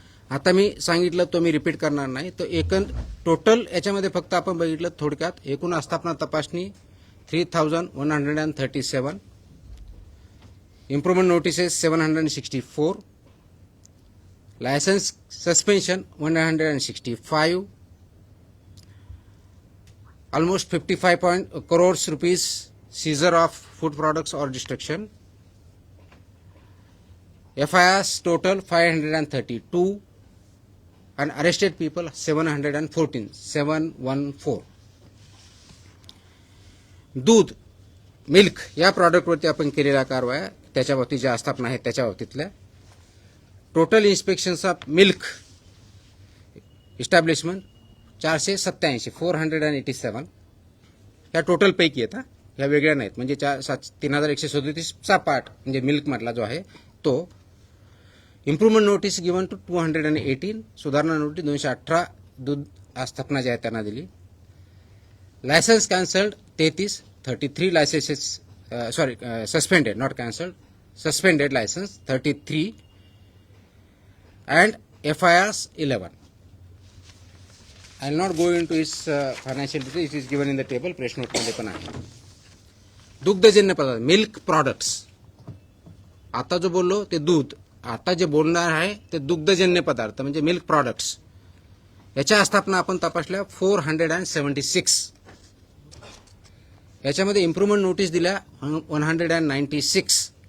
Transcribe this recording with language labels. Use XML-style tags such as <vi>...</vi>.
<mr>आता मी सांगितलं तो मी रिपीट करणार नाही. तर टोटल याच्यामध्ये फक्त आपण बघितलं थोडक्यात, एकूण आस्थापना तपासणी 3137, improvement notices 764, licence suspension 165,</mr> <en>almost 55 crores rupees seizure of food products or destruction. FIRs total 532 and arrested people 714. दूध</en> <mr>मिल्क या प्रॉडक्टवरती आपण केलेल्या कारवाया त्याच्या बाबतीत ज्या आस्थापना आहेत त्याच्या बाबतीतल्या टोटल इन्स्पेक्शन्स ऑफ मिल्क इस्टॅब्लिशमेंट 487 487 या टोटल पैकी आहेत ह्या वेगळ्या नाहीत म्हणजे 3137 चा पार्ट म्हणजे मिल्क मधला जो आहे तो</mr> <en>improvement notice given to 218</en> <mr>सुधारणा नोटीस 218 दूध आस्थापना ज्या आहेत त्यांना दिली</mr> <en>Licence cancelled 33 licences suspended not cancelled suspended licence 33 and FIRs 11. I will not go into its financial detail. It is given in the table.</en> <mr>Press note मध्ये पण आहे. दुग्धजन्य पदार्थ मिल्क प्रोडक्ट्स आता जो बोललो ते दूध आता जे बोलणार आहे ते दुग्धजन्य पदार्थ म्हणजे मिल्क प्रोडक्ट्स याच्या आस्थापना आपण तपासल्या 476 याच्यामध्ये इम्प्रूव्हमेंट नोटीस दिल्या 196</mr>